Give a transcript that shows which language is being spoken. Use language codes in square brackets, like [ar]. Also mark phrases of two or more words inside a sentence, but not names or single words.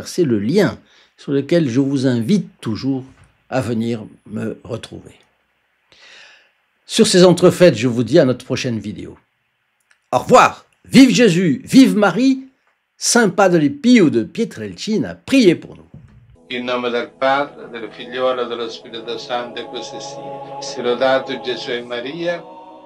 [fr] C'est le lien sur lequel je vous invite toujours à venir me retrouver. Sur ces entrefaites, je vous dis à notre prochaine vidéo. Au revoir! Vive Jésus! Vive Marie! Saint Padre Pio de Pietrelcina, priez pour nous. [it] In nome del Padre, del Figliolo e dello Spirito Santo, e così sia. Sia lodato Gesù e Maria.